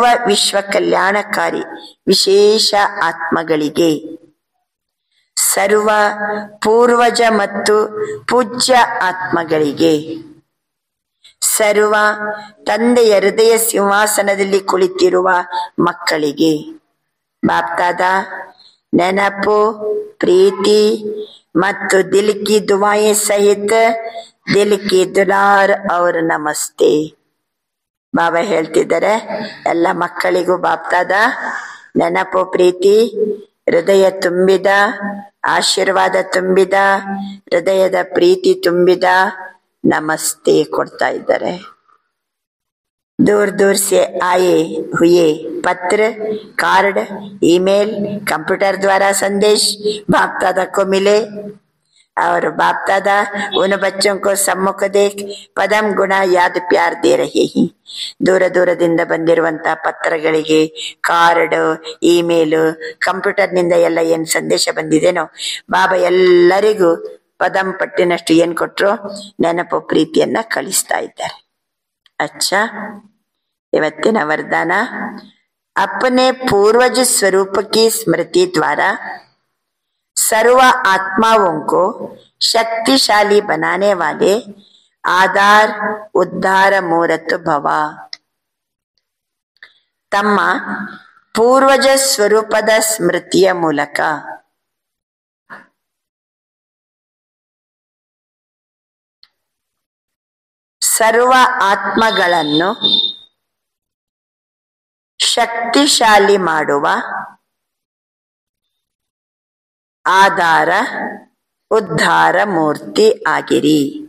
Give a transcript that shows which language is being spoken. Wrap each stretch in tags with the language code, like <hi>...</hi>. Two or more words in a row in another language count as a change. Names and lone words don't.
<kn>ವಿಶ್ವ ಕಲ್ಯಾಣಕಾರಿ ವಿಶೇಷ ಆತ್ಮಗಳಿಗೆ, ಸರ್ವ ಪೂರ್ವಜ ಮತ್ತು ಪೂಜ್ಯ ಆತ್ಮಗಳಿಗೆ, ಸರ್ವ ತಂದೆಯ ಹೃದಯ ಸಿಂಹಾಸನದಲ್ಲಿ ಕುಳಿತಿರುವ ಮಕ್ಕಳಿಗೆ ಬಾಪ್ತಾದ ನೆನಪು, ಪ್ರೀತಿ ಮತ್ತು</kn> <hi>दिल की दुआएँ</hi> <kn>ಸಹಿತ</kn> <hi>दिल की दुलार और नमस्ते.</hi> <kn>ಬಾಬಾ ಹೇಳ್ತಿದ್ದಾರೆ, ಎಲ್ಲ ಮಕ್ಕಳಿಗೂ ಬಾಪ್ತಾದ ನೆನಪು, ಪ್ರೀತಿ, ಹೃದಯ ತುಂಬಿದ ಆಶೀರ್ವಾದ ತುಂಬಿದ ಹೃದಯದ ಪ್ರೀತಿ ತುಂಬಿದ ನಮಸ್ತೆ ಕೊಡ್ತಾ ಇದ್ದಾರೆ.</kn> <hi>दूर दूर से आए हुए पत्र, कार्ड, ईमेल, कंप्यूटर द्वारा संदेश बाप दादा को मिले और बाप दादा उन बच्चों को सम्मुख देख पदम गुण याद प्यार दे रहे हैं.</hi> <kn>ದೂರ ದೂರದಿಂದ ಬಂದಿರುವಂತ ಪತ್ರಗಳಿಗೆ, ಕಾರ್ಡ್, ಇಮೇಲ್, ಕಂಪ್ಯೂಟರ್ ನಿಂದ ಎಲ್ಲ ಏನ್ ಸಂದೇಶ ಬಂದಿದೇನೋ ಬಾಬಾ ಎಲ್ಲರಿಗೂ ಪದಂ ಪಟ್ಟಿನಷ್ಟು ಏನ್ ಕೊಟ್ರು ನೆನಪು ಪ್ರೀತಿಯನ್ನ ಕಳಿಸ್ತಾ ಇದ್ದಾರೆ. अच्छा, ಇವತ್ತಿನ ವರದಾನ,</kn> <hi>अपने पूर्वज स्वरूप की स्मृति द्वारा सर्व आत्माओं को शक्तिशाली बनाने वाले आधार उद्धार मूर्त भव.</hi> <kn>ತಮ್ಮ ಪೂರ್ವಜ ಸ್ವರೂಪದ ಸ್ಮೃತಿಯ ಮೂಲಕ ಸರ್ವ ಆತ್ಮಗಳನ್ನು ಶಕ್ತಿಶಾಲಿ ಮಾಡುವ ಆಧಾರ ಉದ್ಧಾರ ಮೂರ್ತಿ ಆಗಿರಿ.</kn>